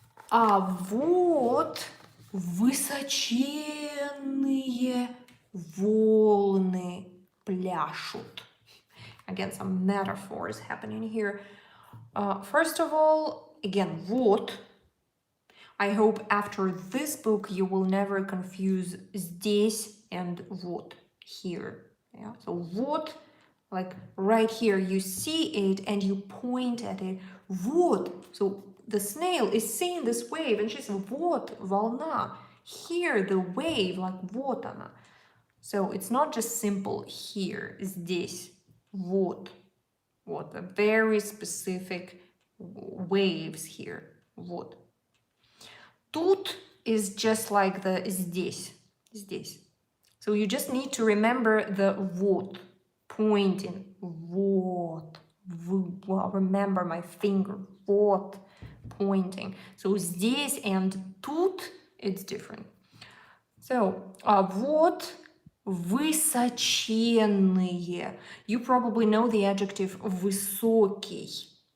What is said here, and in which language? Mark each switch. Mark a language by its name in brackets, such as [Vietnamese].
[Russian] А вот высоченные волны пляшут. [English] Again, some metaphors happening here. First of all, again, вот. I hope after this book you will never confuse здесь and вот, here. Yeah? So вот, like right here, you see it and you point at it. [Russian] Вот. [English] So the snail is seeing this wave and she's [Russian] вот, волна. [English] Here, the wave, like [Russian] вот она. [English] So it's not just simple here, здесь, вот. Вот, a very specific waves here, вот. Тут is just like the здесь. So you just need to remember the вот, pointing, вот. Well, remember my finger, вот, pointing. So здесь and тут, it's different. [Russian] So, вот высоченные. [English] You probably know the adjective высокий.